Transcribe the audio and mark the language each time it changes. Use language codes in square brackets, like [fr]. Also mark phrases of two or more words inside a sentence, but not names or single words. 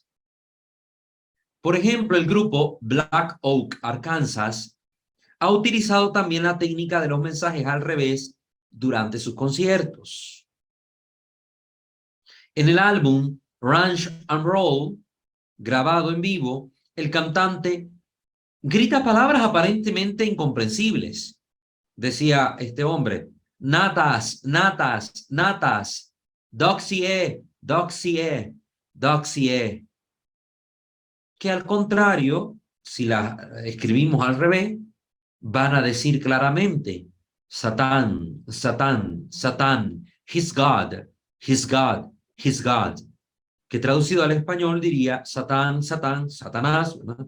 [es] Por ejemplo, el grupo Black Oak, Arkansas, ha utilizado también la técnica de los mensajes al revés durante sus conciertos. En el álbum Ranch and Roll, grabado en vivo, el cantante grita palabras aparentemente incomprensibles. Decía este hombre, natas, natas, natas, doxie, doxie, doxie. Que al contrario, si la escribimos al revés, van a decir claramente, Satán, Satán, Satán, [en] His God, His God, His God. [es] Que traducido al español diría Satán, Satán, Satanás, ¿no?